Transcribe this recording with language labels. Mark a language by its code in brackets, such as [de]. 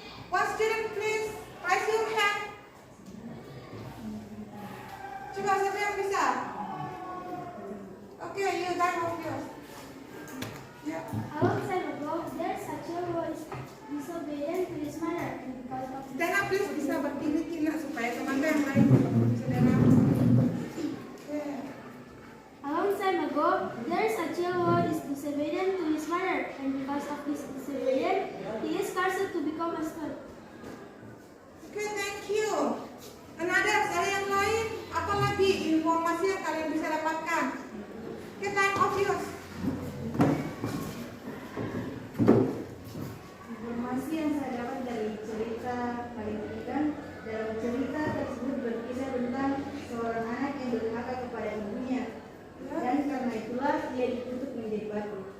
[en] One student, please raise your hand. [id] Coba siapa yang bisa? [en] Okay, you time of yours. Yeah. A long time ago, there's a child who is disobedient to his mother, and because of this, Stand up, please, [id] bisa berdiri kina supaya teman-teman yang lain bisa dengar. [en] Yeah. a long time ago, there's a child who is disobedient to his mother, and because of this disobedience, he is cursed to become a stone. Okay, thank you. Another, [id] ada yang lain? Apa lagi informasi yang kalian bisa dapatkan? [en] Okay, time of yours. [id] Informasi yang saya dapat dari cerita Malin Kundan, dalam cerita tersebut berkisah tentang seorang anak yang durhaka kepada ibunya, dan karena itulah dia dikutuk menjadi batu.